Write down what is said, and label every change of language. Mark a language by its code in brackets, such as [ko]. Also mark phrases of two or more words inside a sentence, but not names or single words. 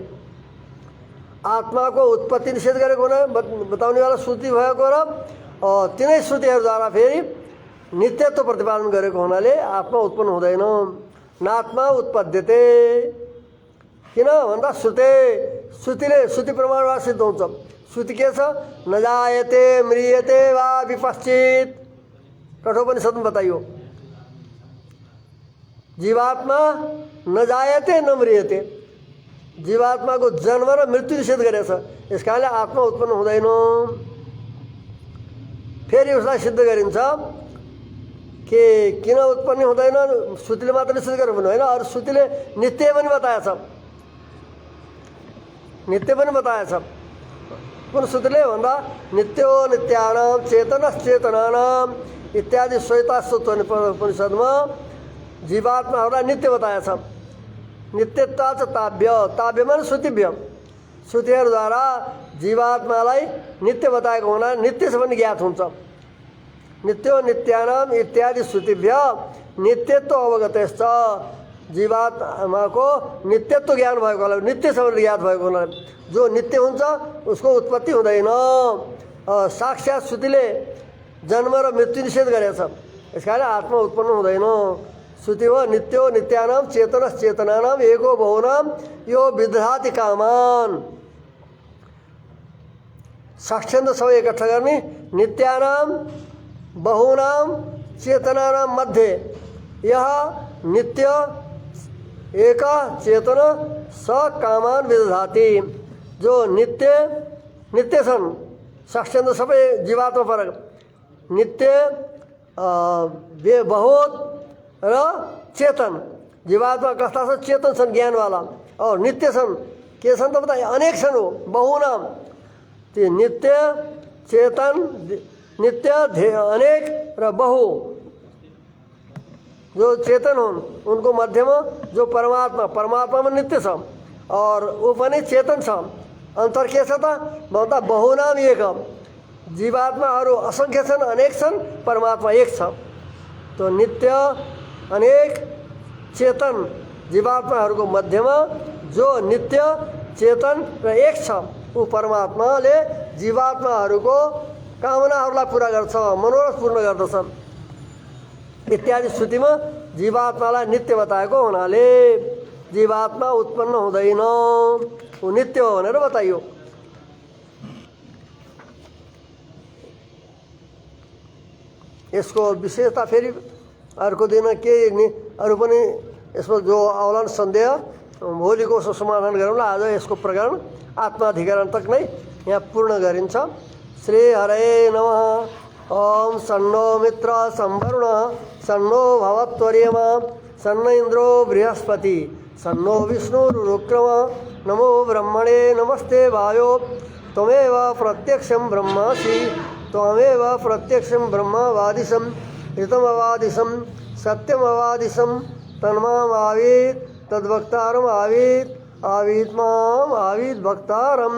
[ne] आत्माको उत्पत्ति निषेध गरेको हुना बताउनेवाला श्रुति भएको र तिनै श्रुतिहरूद्वारा फेरि नित्यत्व प्रतिपादन गरेको हुनाले आत्मा उत्पन्न हुँदैन। [sa] नात्मा उत्पद्यते, [ne] किन भन्दा श्रुति प्रमाणबाट सिद्ध हुन्छ। श्रुति के छ? [sa] न जायते म्रियते वा विपश्चित, [ne] कठोपनिषदमा बताइयो। [sa] जीवात्मा न जायते न म्रियते, [ne] जीवात्माको जन्म र मृत्यु निषेध गरेको छ। यस कारणले आत्मा उत्पन्न हुँदैन। फेरि उसलाई सिद्ध गरिन्छ कि किन उत्पन्न हुँदैन, श्रुतिले मात्र निषेध गरेको पनि होइन, अरू श्रुतिले नित्य पनि बताएछ, नित्य पनि बताएछ। कुन श्रुतिले भन्दा [sa] नित्यो नित्यानाम चेतनश्चेतनानाम [ne] इत्यादि श्वेताश्वत उपनिषदमा जीवात्माहरूलाई नित्य बताएछ। [sa] नित्यत्व च ताभ्य, ताभ्य [ne] माने श्रुतिभ्य, श्रुतिहरूद्वारा जीवात्मालाई नित्य बताएको हुना नित्य छ पनि ज्ञात हुन्छ। [sa] नित्यो नित्यानाम इत्यादि श्रुतिभ्य नित्यत्व अवगतश्च, [ne] जीवात्माको नित्यत्व ज्ञान भएको होला, नित्य छ भने ज्ञात भएको हुनाले जो नित्य हुन्छ उसको उत्पत्ति हुँदैन। साक्षात् श्रुतिले जन्म र मृत्यु निषेध गरेको छ, यस कारण आत्मा उत्पन्न हुँदैन। श्रुति हो [sa] नित्यो नित्यानाम चेतनश्चेतनानाम एको बहुनाम यो विदधाति कामान। [ne] साक्षान्त सबै एकट्ठा गर्ने, [sa] नित्यानाम बहुनाम चेतनानाम मध्ये यह नित्य एक चेतन स कामान विदधाति। [ne] जो नित्य छन्, साक्षान्त सबै जीवात्मा फरक, नित्य बहुत र चेतन। जीवात्मा कस्ता छन्? चेतन छन्, ज्ञानवाला, और नित्य छन्। के छन् त बताए? अनेक छन् हो, बहुनाम। त्यो नित्य, चेतन, नित्य, अनेक र बहु, जो चेतन हुन् उनको मध्यमा जो परमात्मा में नित्य छ [hi] और वो [ne] पनि चेतन छ। अन्तर के छ त भन्दा बहुनाम एक, जीवात्माहरू असंख्य छन्, अनेक छन्, परमात्मा एक छ। तो नित्य, अनेक, चेतन जीवात्माहरूको मध्यमा जो नित्य, चेतन र एक छ ऊ परमात्माले जीवात्माहरूको कामनाहरूलाई पूरा गर्छ, मनोरथ पूर्ण गर्दछ। इत्यादि श्रुतिमा जीवात्मालाई नित्य बताएको हुनाले जीवात्मा उत्पन्न हुँदैन, ऊ नित्य हो भनेर बताइयो। यसको विशेषता फेरि अर्को दिन के अरू पनि यसमा जो आउलान् सन्देह भोलिको समाधान गरौँला। आज यसको प्रकरण आत्माधिकरण तक नै यहाँ पूर्ण गरिन्छ। [sa] श्री हरे नमः। ओम सन्नो मित्र संवरुण सन्नो भवत्वर्यमा सन्न इन्द्रो बृहस्पति सन्नो विष्णुरुक्रम नमो ब्रह्मणे नमस्ते वायो त्वमेव प्रत्यक्षं ब्रह्मासि त्वमेव प्रत्यक्षं ब्रह्मवादिशं ऋतमवादिशं सत्यमवादिशं तन्मामावीत् तद्भक्तारम् आवीत् आवीत् माम् आवीत् भक्तारम्।